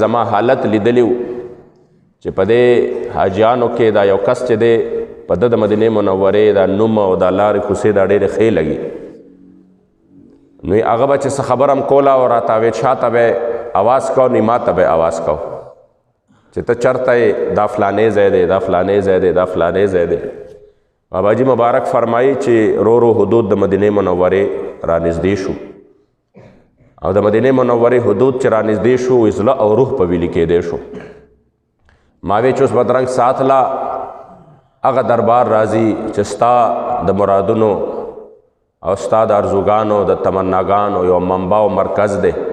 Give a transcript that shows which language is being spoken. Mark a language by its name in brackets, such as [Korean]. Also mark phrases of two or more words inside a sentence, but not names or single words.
[Pashto] زما حالت لیدلی و چې په دې حاجیانو کې دا یو کس چې دی په د مدینې منورې دا نوم او دا لارې کوڅې دا ډېرې ښې لګي نو هغه به چې څه خبره هم کوله او راته وې شاته به اواز کو نو ما ته به اواز کو چې ته چرته یې دا فلانې ځای دی دا فلانې ځای دی دا فلانې ځای دی باباجي مبارک فرمایي چې رو رو حدود د مدینې منورې رانږدې شو او د مدینې منورې حدود چې رانږدې شو زړه او روح په ویلي کېدی شو ما وی چې اوس بدرنګ سات لا هغه دربار راځي چې ستا د مرادونو او ستا د ارزوګانو د تمناګانو یو منبع او مرکز دی